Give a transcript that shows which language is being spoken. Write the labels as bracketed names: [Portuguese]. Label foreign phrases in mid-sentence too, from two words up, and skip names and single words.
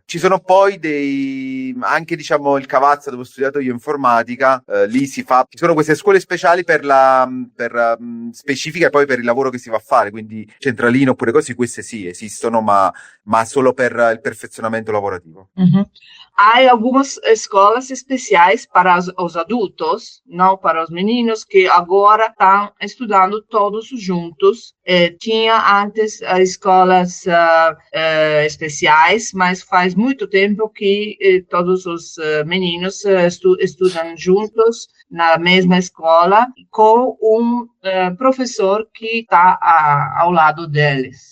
[Italian] Ci sono poi anche diciamo il Cavazza, dove ho studiato io informatica, lì ci sono queste scuole speciali per specifiche poi per il lavoro che si va a fare, quindi centralino oppure così, queste sì esistono, ma solo per il perfezionamento lavorativo. [Portuguese] Há algumas escolas especiais para os adultos, não para os meninos, meninos que agora estão estudando todos juntos. Tinha antes escolas especiais, mas faz muito tempo que todos os meninos estudam juntos na mesma escola, com um professor que está ao lado deles.